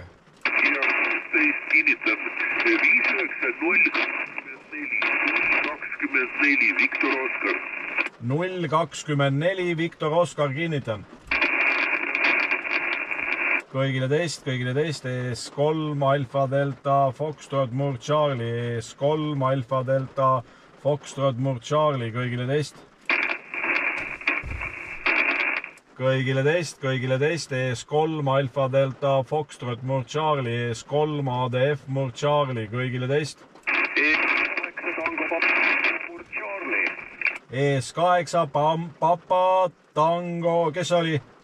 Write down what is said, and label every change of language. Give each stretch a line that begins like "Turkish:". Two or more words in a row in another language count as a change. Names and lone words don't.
Estonian: Kinnitab 59 Viktor Oskar. 024 Viktor Oskar, kinnitan. kõigile teist, ES3 Alfa Delta Foxtrot, Murd Charlie, ES3 Alfa Delta Foxtrot, Murd Charlie, kõigile teist. kõigile teist, ES3 Alfa Delta Foxtrot, Murd Charlie, ES3 ADF, Murd Charlie, kõigile teist. ES8 Papa Tango, kes oli?